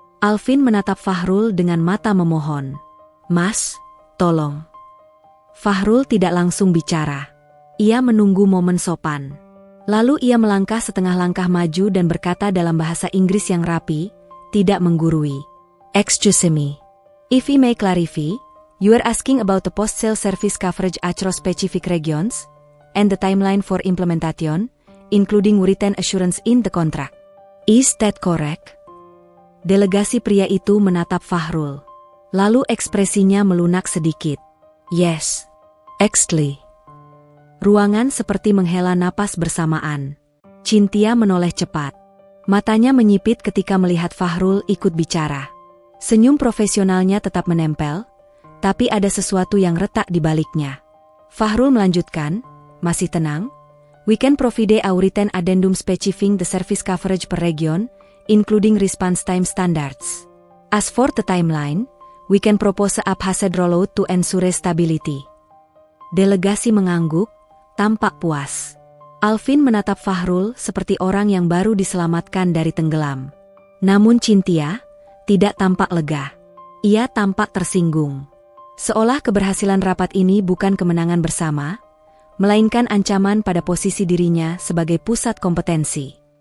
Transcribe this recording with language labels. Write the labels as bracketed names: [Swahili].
[Indonesian] Alvin menatap Fahrul dengan mata memohon. "Mas, tolong." Fahrul tidak langsung bicara. Ia menunggu momen sopan. Lalu ia melangkah setengah langkah maju dan berkata dalam bahasa Inggris yang rapi, tidak menggurui. [English] "Excuse me. If I may clarify, you are asking about the post-sale service coverage across specific regions, and the timeline for implementation, including written assurance in the contract. Is that correct?" [Indonesian] Delegasi pria itu menatap Fahrul. Lalu ekspresinya melunak sedikit. [English] Yes, exactly. [Indonesian] Ruangan seperti menghela napas bersamaan. Cynthia menoleh cepat. Matanya menyipit ketika melihat Fahrul ikut bicara. Senyum profesionalnya tetap menempel, tapi ada sesuatu yang retak di baliknya. Fahrul melanjutkan, masih tenang? [English] We can provide a written addendum specifying the service coverage per region, including response time standards. As for the timeline, we can propose a phased rollout to ensure stability. [Indonesian] Delegasi mengangguk, tampak puas. Alvin menatap Fahrul seperti orang yang baru diselamatkan dari tenggelam. Namun Cynthia tidak tampak lega. Ia tampak tersinggung. Seolah keberhasilan rapat ini bukan kemenangan bersama, melainkan ancaman pada posisi dirinya sebagai pusat kompetensi.